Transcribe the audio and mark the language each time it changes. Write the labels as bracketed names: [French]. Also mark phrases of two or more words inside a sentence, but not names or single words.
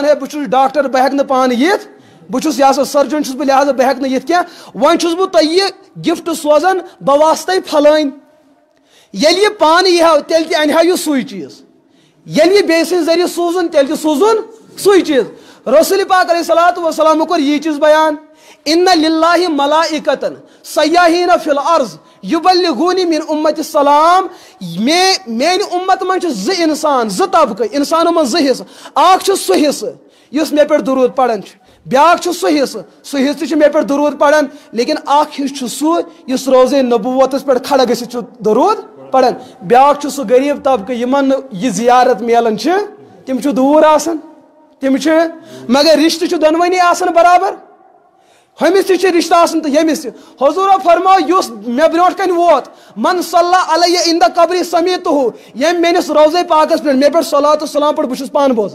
[Kashmiri] ہے بہٕ چھُس ڈاکٹر بہٕ ہٮ۪کہٕ نہٕ پانہٕ یِتھ بہٕ چھُس یہِ ہسا سٔرجن چھُس بہٕ لہٰذا بہٕ ہٮ۪کہٕ نہٕ یِتھ کینٛہہ وۄنۍ چھُس بہٕ تۄہہِ یہِ گفٹ سوزان بہٕ واسطے پھلٲنۍ ییٚلہِ یہِ پانہٕ یی ہا تیٚلہِ تہِ انہِ ہا یہِ سُے چیٖز ییٚلہِ یہِ بیٚیہِ سٕنٛدِ ذٔریعہٕ سوٗزُن تیٚلہِ تہِ سوٗزُن سُے چیٖز رسول پاک [Arabic] علیہ الصلوٰتُ وسلامو [Kashmiri] کوٚر یی چیٖز بیان [Arabic] اِنَّ لِلّٰهِ مَلائِکَةً سَیَّاحِیٖنَ فِی الْأَرْضِ یُبَلِّغُونِی مِن اُمَّتِ السَّلام [Kashmiri] میانہِ اُمت منٛز چھِ زٕ اِنسان زٕ طبقہٕ اِنسانو منٛز زٕ حِصہٕ اکھ چھُ سُہ حِصہٕ یُس مےٚ پٮ۪ٹھ دروٗد پران چھُ بیاکھ چھُ سُہ حِصہٕ تہِ چھُ مےٚ پٮ۪ٹھ دروٗد پران لیکن اکھ حِصہٕ چھُ سُہ یُس روزے نبوتس پٮ۪ٹھ کھڑا گٔژھِتھ چھُ دروٗد پران بیاکھ چھُ سُہ غریٖب طبقہٕ یِمن نہٕ یہِ زِیارت میلان چھِ تِم چھِ دوٗر آسان تِم چھِ مگر رِشتہٕ چھُ دۄنوٕنی آسان برابر ہُمِس تہِ چھِ رِشتہٕ آسان تہٕ ییٚمِس تہِ حضوٗرو فرماو یُس مےٚ برونٛٹھ کَنہِ ووت [Arabic] من صلیٰ علیہ عِندَ قبری سمیٖتُہُ [Kashmiri] ییٚمۍ میٲنِس روزے پاکس پٮ۪ٹھ مےٚ پٮ۪ٹھ صلوٰتُ وسلام پٲٹھۍ بہٕ چھُس پانہٕ